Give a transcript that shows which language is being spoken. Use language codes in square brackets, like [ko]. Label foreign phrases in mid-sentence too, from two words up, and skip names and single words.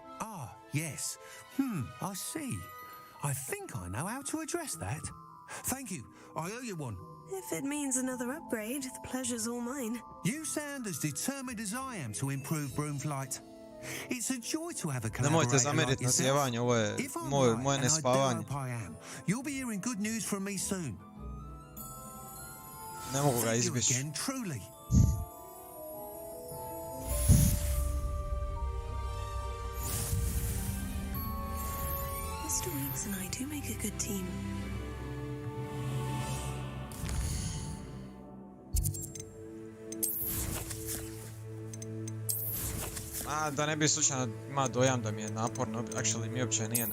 [en] Ah, yes. I see. I think I know how to address that. Thank you. I owe you one. If it means another upgrade, the pleasure's all mine. You sound as determined as I am to improve broom flight. It's a joy to have a [hr] Nemojte [en] collaborator like [hr] zamjeriti na [en] yourself. [hr] sjevanje, ovo je [en] If I'm [hr] moje [en] right, and I do [hr] nespavanje. [en] hope I am, you'll be hearing good news from me soon. [hr] Ne mogu ga [en] Thank you [hr] izbjeći. [en] again, truly. Mr. Weeks and I do make a good team. [hr] Da ne bi slučajno ima dojam da mi je naporno, actually mi uopće nije.